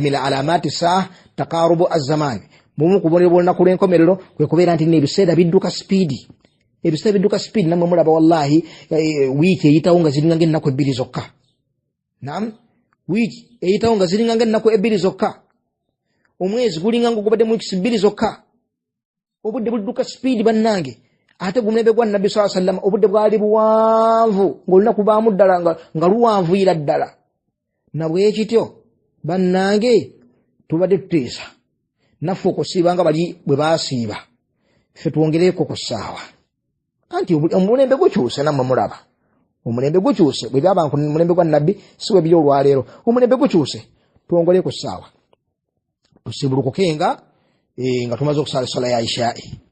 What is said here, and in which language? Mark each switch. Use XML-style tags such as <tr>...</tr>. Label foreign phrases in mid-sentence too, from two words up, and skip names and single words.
<lg>nti</lg> <ar>من علامات الساعة تقارب الزمان</ar> <lg>bumu kubonera bw'olunaku lw'enkomerero kwe kubeera nti n'ebiseera bidduka sipiidi ebiseera bidduka sipiidi nammwe mulaba wallahi wiiki eyitawo nga ziringa ng'ennaku ebbiri zokka naam wiiki eyitawo nga ziringa ng'ennaku ebbiri zokka omwezi gulinga ng'ogubadde mu wiiki bbiri zokka obudde budduka sipiidi bannange ate gumulembe gwa nabbi</lg> <ar>صلى الله عليه وسلم</ar> <lg>obudde bwali buwanvu ng'olunaku baamu ddala nga luwanvuyira ddala na bwekityo bannange tubadde tuteesa naffe okusiiba nga bali bwe baasiiba ffe twongereko ku ssaawa anti omulembe gukyuse nammwe mulaba omulembe gukyuse bwe byaba omulembe gwa nabbi si bwe biri olwaleero omulembe gukyuse twongere ku ssaawa tusibulukuke nga tumaze okusala essala ya ishaa'i</lg>